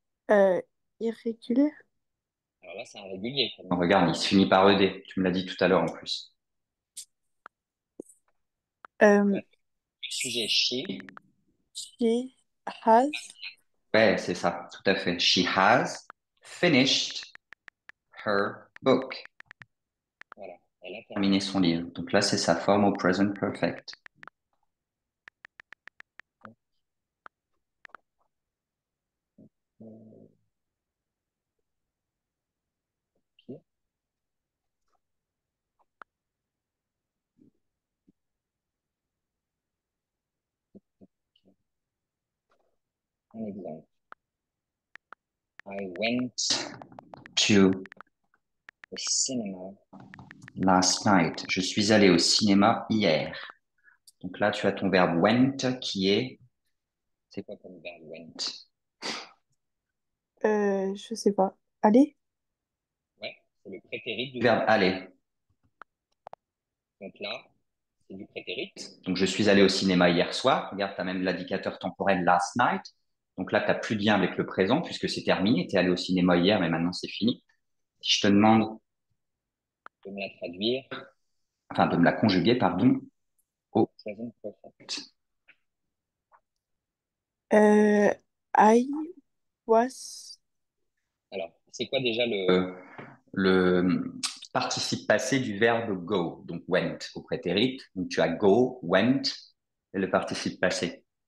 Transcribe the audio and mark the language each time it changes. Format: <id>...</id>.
<fr>euh, irrégulier. Alors là, c'est un régulier. Regarde, il se finit par ed. Tu me l'as dit tout à l'heure en plus. Euh, Ouais. Sujet she.</fr> <en>she has.</en> <fr>Ouais, c'est ça, tout à fait.</fr> <en>She has finished her book.</en> <fr>Voilà, elle a terminé son livre. Donc là, c'est sa forme au present perfect. Un exemple.</fr> <en>I went to the cinema last night.</en> <fr>Je suis allé au cinéma hier. Donc là, tu as ton verbe went qui est. C'est quoi comme verbe went? Je sais pas. Allez. Ouais, c'est le prétérit du verbe aller. Donc là, c'est du prétérit. Donc je suis allé au cinéma hier soir. Regarde, tu as même l'indicateur temporel last night. Donc là, tu n'as plus de lien avec le présent puisque c'est terminé. Tu es allé au cinéma hier, mais maintenant c'est fini. Si je te demande de me la traduire, enfin de me la conjuguer, pardon, au present perfect.</fr> <en>Euh, I was.</en> <fr>Alors, c'est quoi déjà le participe passé du verbe go? Donc went au prétérit. Donc tu as go, went et le participe passé.</fr>